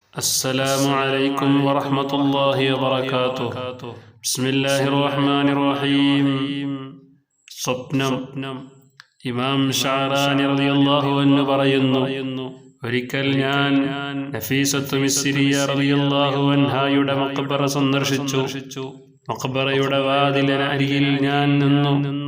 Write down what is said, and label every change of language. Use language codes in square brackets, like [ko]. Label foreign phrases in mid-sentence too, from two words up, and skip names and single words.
[ar] السلام عليكم ورحمة الله وبركاته. بسم الله الرحمن الرحيم. [ml] സ്വപ്നം. ഇമാം ഷഅറാനി [ar] رضي الله عنه [ml] പറയുന്നു, ഒരിക്കൽ ഞാൻ നഫീസത്തു മിസ്രിയ [ar] رضي الله عنها [ml] മഖ്ബറ സന്ദർശിച്ചു. മഖ്ബറയുടെ വാതിലിന് അരികിൽ ഞാൻ നിന്നു.